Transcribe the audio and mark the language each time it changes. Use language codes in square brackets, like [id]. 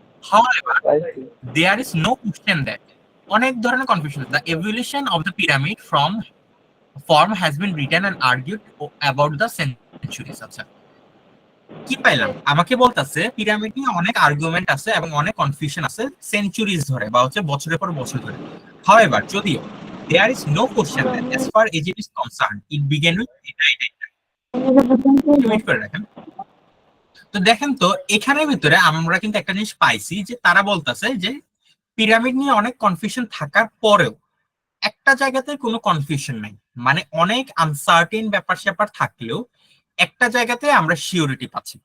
[en] However, there is no question that [bn] অনেক ধরনের confusion. [en] The evolution of the pyramid from form has been written and argued about the centuries. [bn] আচ্ছা, কি পাইলাম? আমাকে বলতাছে pyramid নিয়ে অনেক আর্গুমেন্ট আছে এবং অনেক কনফিউশন আছে সেঞ্চুরিজ ধরে বা হচ্ছে বছরের পর বছর ধরে। [en] However, যদিও there is no question that as far as it is concerned it began with [bn] এটা। ওয়েট করে রাখেন। তো দেখেন তো এখানের ভিতরে আমরা কিন্তু একটা জিনিস পাইছি যে তারা বলতেছে যে পিরামিড নিয়ে অনেক কনফিউশন থাকার পরেও একটা জায়গাতে কোনো কনফিউশন নাই, মানে অনেক আনসার্টেন ব্যাপার স্যাপার থাকলেও একটা জায়গাতে আমরা শিওরিটি পাচ্ছি।